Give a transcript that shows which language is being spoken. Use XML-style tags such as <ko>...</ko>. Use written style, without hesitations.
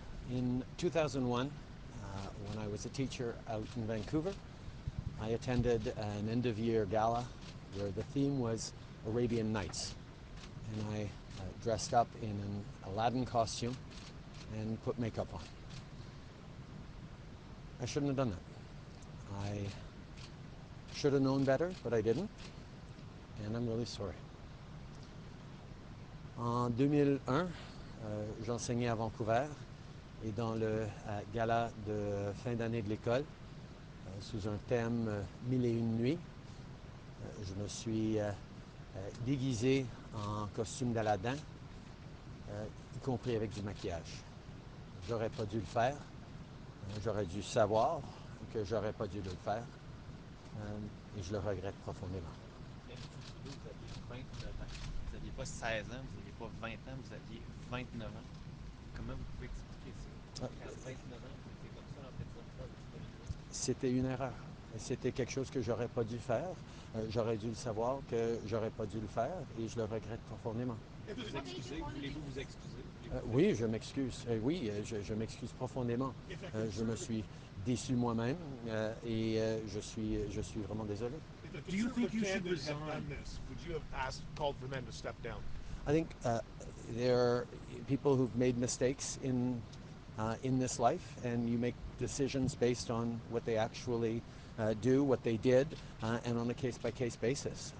<en>In 2001, when I was a teacher out in Vancouver, I attended an end-of-year gala where the theme was Arabian Nights. And I dressed up in an Aladdin costume and put makeup on. I shouldn't have done that. I should have known better, but I didn't. And I'm really sorry.</en> <fr>En 2001, j'enseignais à Vancouver et dans le gala de fin d'année de l'école, sous un thème Mille et une nuits, je me suis déguisé en costume d'Aladin, y compris avec du maquillage. J'aurais pas dû le faire. J'aurais dû savoir que j'aurais pas dû le faire. Et je le regrette profondément. Vous aviez 29 ans. Vous n'aviez pas 16 ans, vous n'aviez pas 20 ans, vous aviez 29 ans. Comment vous pouvez expliquer ça? À 29 ans, vous étiez comme ça en train de dire ça, c'était une erreur. C'était quelque chose que j'aurais pas dû faire. J'aurais dû le savoir que j'aurais pas dû le faire et je le regrette profondément. Vous excusez, voulez-vous vous excuser? Oui, je m'excuse. Oui, je m'excuse profondément. Je me suis déçu moi-même et je suis vraiment désolé.</fr> <en>Do you think you should resign? Would you have called for them to step down? I think there are people who've made mistakes in this life, and you make decisions based on what they actually do, what they did, and on a case-by-case basis.</en>